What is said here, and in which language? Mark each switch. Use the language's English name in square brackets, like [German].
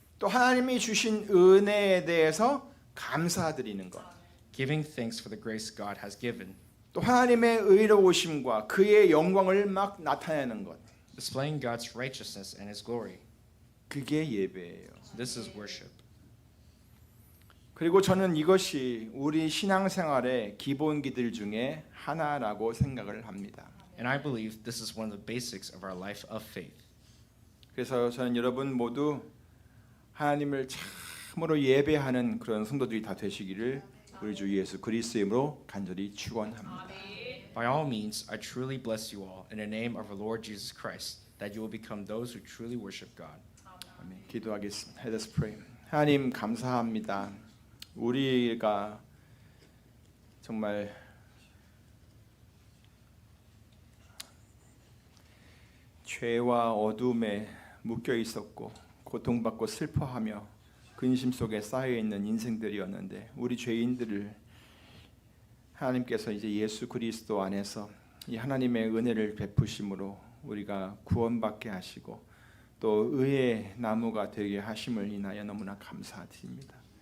[Korean] 또 하나님이 주신 은혜에 대해서 감사드리는 것, [English] giving thanks for the grace God has given, [Korean] 또 하나님의 의로우심과 그의 영광을 막 나타내는 것, [English] displaying God's righteousness and his glory. [Korean] 그게 예배예요. [English] This is worship. [Korean] 그리고 저는 이것이 우리 신앙생활의 기본기들 중에 하나라고 생각을 합니다. [English] And I believe this is one of the basics of our life of faith. [Korean] 그래서 저는 여러분 모두 하나님을 참으로 예배하는 그런 성도들이 다 되시기를 우리 주 예수 그리스도의 이름으로 간절히 축원합니다. [English] By all means, I truly bless you all in the name of our Lord Jesus Christ, that you will become those who truly worship God. [Korean] 아멘. 기도하겠습니다. [English] Let us pray. [Korean] 하나님 감사합니다. 우리가 정말 죄와 어둠에 묶여 있었고 고통받고 슬퍼하며 근심 속에 쌓여 있는 인생들이었는데 우리 죄인들을 하나님께서 이제 예수 그리스도 안에서 이 하나님의 은혜를 베푸심으로 우리가 구원받게 하시고 또 의의 나무가 되게 하심을 인하여 너무나 감사드립니다.